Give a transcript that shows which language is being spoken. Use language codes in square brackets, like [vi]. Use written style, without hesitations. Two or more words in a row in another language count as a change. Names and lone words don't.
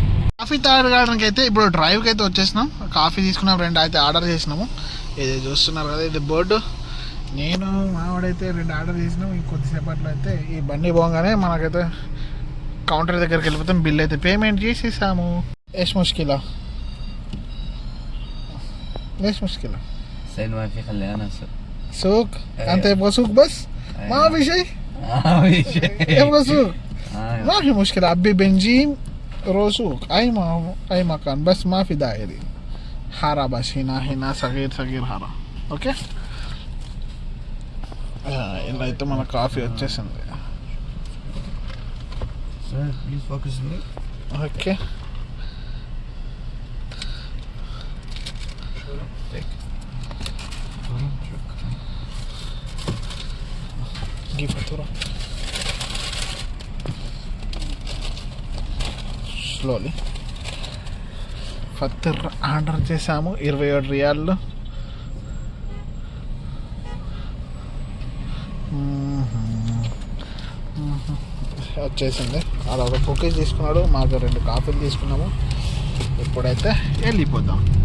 [te] కాఫీ తాగడానికి అయితే ఇప్పుడు డ్రైవ్కి అయితే వచ్చేసినాం. కాఫీ తీసుకున్నాం, 2 అయితే ఆర్డర్ చేసినాము. ఇది చూస్తున్నారు కదా, ఇది బోర్డు. నేను మావాడైతే 2 ఆర్డర్ చేసినాం. కొద్దిసేపట్లో అయితే ఈ బండి పోగానే మనకైతే కౌంటర్ దగ్గరికి వెళ్ళిపోతాం. బిల్ అయితే పేమెంట్ చేసేసాము. [ar] ايش مشكلة؟ ليش مشكلة؟ حسين ما في خلي انا اسوق. سوق؟ انت يبغى سوق بس؟ ما في شيء؟ ما في شيء. يبغى سوق؟ ما في مشكلة، عبي بنزين روسوق اي مكان، بس ما في دائري. حارة بس هنا صغير حارة. اوكي؟ [te] ఇలా అయితే మన కాఫీ వచ్చేసింది. [en] Sir, please focus me. ఓకే. Give fatura. Slowly. [te] ఫత్తర్ ఆర్డర్ చేసాము, 27 రియాళ్ళు. వచ్చేసింది. అలా ఒక కుకీస్ తీసుకున్నాడు, మాకు 2 కాఫీలు తీసుకున్నాము. ఇప్పుడైతే వెళ్ళిపోదాం.